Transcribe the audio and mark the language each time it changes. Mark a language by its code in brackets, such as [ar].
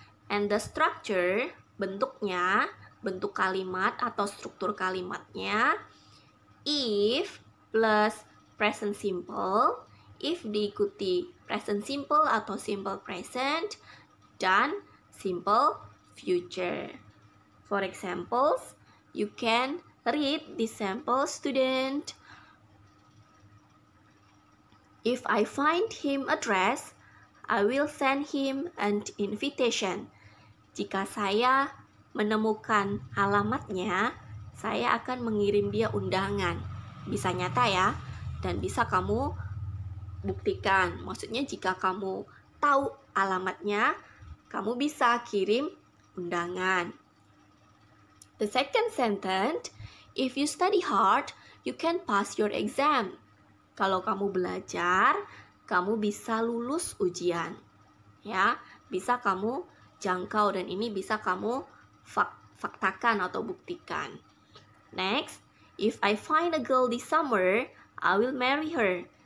[en] And the structure, [id] bentuknya, bentuk kalimat atau struktur kalimatnya, [en] if plus present simple, if diikuti present simple atau simple present, dan simple future. For examples, you can read the sample, student. If I find him address, I will send him an invitation. [id] Jika saya menemukan alamatnya, saya akan mengirim dia undangan. Bisa nyata ya, dan bisa kamu buktikan. Maksudnya jika kamu tahu alamatnya, kamu bisa kirim undangan. [en] The second sentence, if you study hard, you can pass your exam. [id] Kalau kamu belajar, kamu bisa lulus ujian. Ya, bisa kamu jangkau dan ini bisa kamu faktakan atau buktikan. [en] Next, if I find a girl this summer, I will marry her.